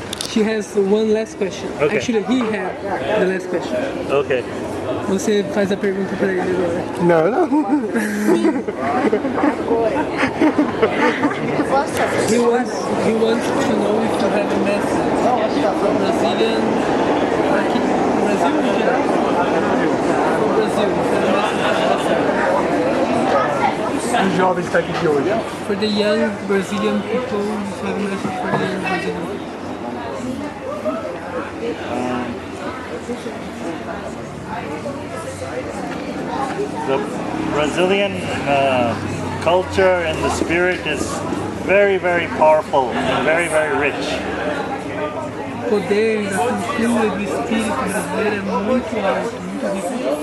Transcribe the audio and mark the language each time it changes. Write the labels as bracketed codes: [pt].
[en] She has one last question. Okay. Actually, he had the last question. Okay. [pt] Você faz a pergunta pra ele agora. Não, não. [en] He wants to know if you have a message from Brazilian. [pt] Aqui, Brasil em geral. [en] From Brazil, if you have a message [pt] Os jovens que estão aqui de hoje. [en] for the young Brazilian people, if you have a message for the young Brazilian people. The Brazilian culture and the spirit is very, very powerful and very, very rich. [pt] O poder da cultura e do espírito brasileiro é muito alto, muito rico.